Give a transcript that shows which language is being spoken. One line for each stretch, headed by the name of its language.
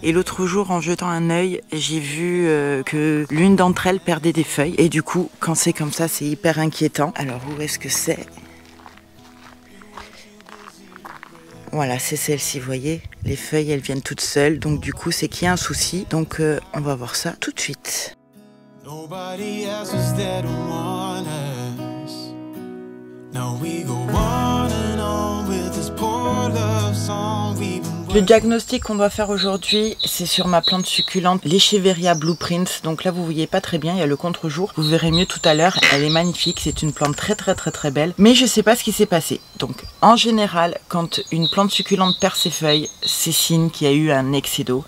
French: Et l'autre jour en jetant un œil, j'ai vu que l'une d'entre elles perdait des feuilles. Et du coup quand c'est comme ça c'est hyper inquiétant. Alors où est-ce que c'est ? Voilà, c'est celle-ci, vous voyez, les feuilles elles viennent toutes seules, donc du coup c'est qu'il y a un souci, donc on va voir ça tout de suite.
English: Nobody else is there to warn us. Now we go on and on with this poor love song we've been.
French: Le diagnostic qu'on doit faire aujourd'hui, c'est sur ma plante succulente, l'Echeveria Blueprint. Donc là, vous voyez pas très bien, il y a le contre-jour. Vous verrez mieux tout à l'heure. Elle est magnifique, c'est une plante très belle. Mais je sais pas ce qui s'est passé. Donc, en général, quand une plante succulente perd ses feuilles, c'est signe qu'il y a eu un excès d'eau.